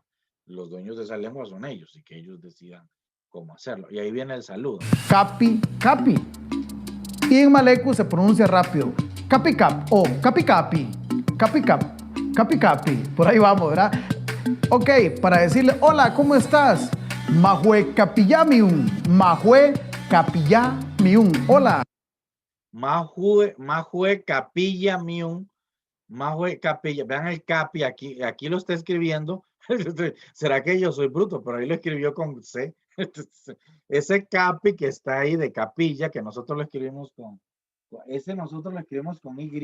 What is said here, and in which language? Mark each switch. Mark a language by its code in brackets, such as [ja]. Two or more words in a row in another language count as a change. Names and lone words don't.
[es] Los dueños de esa lengua son ellos y que ellos decidan cómo hacerlo. Y ahí viene el saludo. [gut] Capi, capi. [es] Y en Maleku se pronuncia rápido. [gut] Capi, cap o capi, capi. Capi, cap. Capi, capi. [es] Por ahí vamos, ¿verdad? Ok, para decirle, hola, ¿cómo estás? [gut] Mahue capillamium. Mahue capillamium. [es] Hola. [gut] Mahue capilla mium. Mahue capilla. [es] Vean el capi aquí lo está escribiendo. Será que yo soy bruto, pero ahí lo escribió con C. Ese capi que está ahí de capilla, que nosotros lo escribimos nosotros lo escribimos con Y.